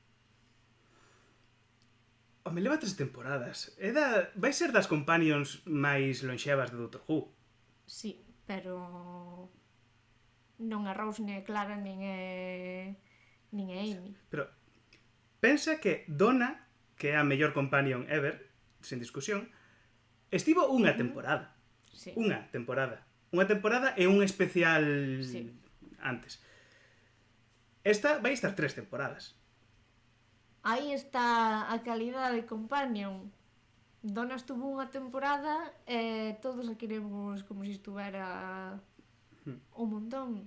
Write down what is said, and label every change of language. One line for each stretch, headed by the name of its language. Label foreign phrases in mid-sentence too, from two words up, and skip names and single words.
Galician: Me leva 3 temporadas. Vai ser das companions máis lonxevas de Doctor Who. Sí, pero non é Rose, nin é Clara, nin é Amy. Pero pensa que Donna, que é a mellor
English: companion ever,
Galician: sen discusión, estivo unha temporada. Sí. Unha temporada e un especial antes. Esta vai estar 3 temporadas. Aí está a calidade de companion. Donna estuvo unha temporada e todos a queremos como se estuvera un montón.